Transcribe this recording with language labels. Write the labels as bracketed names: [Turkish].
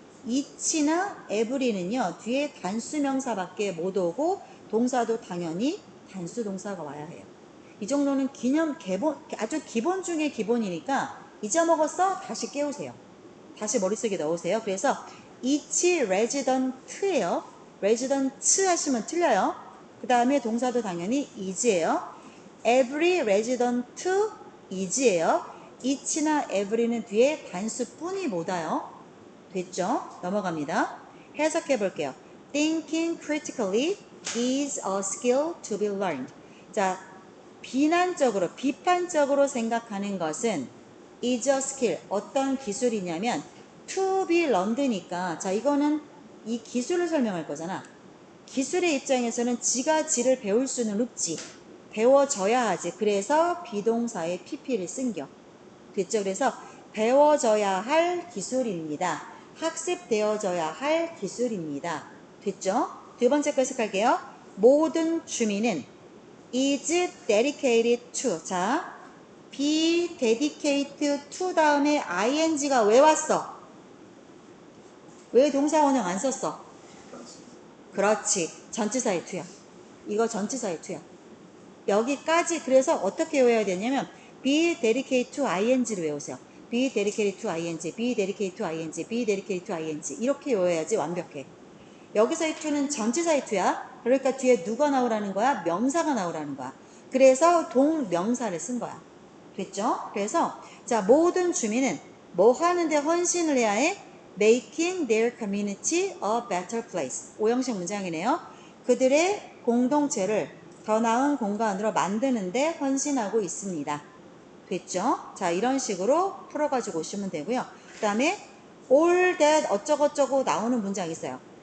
[Korean] each나 every는요, 뒤에 단수 명사밖에 못 오고 동사도 당연히 단수 동사가 와야 해요. 이 정도는 아주 기본 중에 기본이니까 잊어먹었어? 다시 깨우세요. 다시 머릿속에 넣으세요. 그래서 [English] each resident [Korean] 예요. resident 하시면 틀려요. 그 다음에 동사도 당연히 is예요. [English] every resident is예요. [Korean] each나 every는 뒤에 단수뿐이 못 와요. 됐죠? 넘어갑니다. 해석해 볼게요. [English] Thinking critically is a skill to be learned. [Korean] 자, 비판적으로 생각하는 것은 [English] is a skill. [Korean] 어떤 기술이냐면 [English] to be learned [Korean] 니까 자 이거는 이 기술을 설명할 거잖아. 기술의 입장에서는 지가 지를 배울 수는 없지. 배워져야 하지. 그래서 비동사의 pp를 쓴겨. 됐죠? 그래서 배워져야 할 기술입니다. 학습되어져야 할 기술입니다. 됐죠? 두 번째 거 해석할게요. 모든 주민은 [English] is dedicated to. [Korean] 자, [English] be dedicated to [Korean] 다음에 ing가 왜 왔어? 왜 동사 원형 안 썼어? 그렇지. 전치사의 to야. 이거 전치사의 to야. 여기까지 그래서 어떻게 외워야 되냐면 [English] be dedicated to ing [Korean] 를 외우세요. [English] be dedicated to ing, be dedicated to ing, be dedicated to ing [Korean] 이렇게 외워야지 완벽해. 여기서의 to는 전치사의 to야. 그러니까 뒤에 누가 나오라는 거야? 명사가 나오라는 거야. 그래서 동명사를 쓴 거야. 됐죠? 그래서 자 모든 주민은 뭐 하는데 헌신을 해야 해? [English] Making their community a better place. [Korean] 오형식 문장이네요. 그들의 공동체를 더 나은 공간으로 만드는데 헌신하고 있습니다. 됐죠? 자 이런 식으로 풀어가지고 오시면 되고요. 그 다음에 [English] all that [Korean] 어쩌고저쩌고 나오는 문장 있어요.